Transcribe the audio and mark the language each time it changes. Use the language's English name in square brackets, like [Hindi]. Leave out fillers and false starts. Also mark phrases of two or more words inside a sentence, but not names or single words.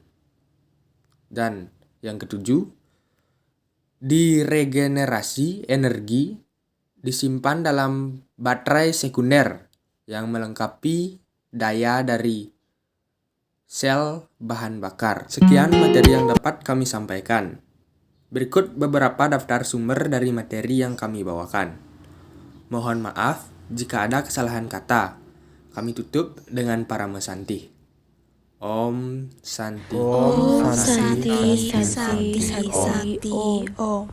[Indonesian] Dan yang ketujuh, diregenerasi energi disimpan dalam baterai sekunder yang melengkapi daya dari sel bahan bakar. Sekian materi yang dapat kami sampaikan. Berikut beberapa daftar sumber dari materi yang kami bawakan. Mohon maaf jika ada kesalahan kata. Kami tutup dengan Parama Santi. [Sanskrit] Om Santi. Om Santi, Santi, Santi, Santi, Santi, Om. Om.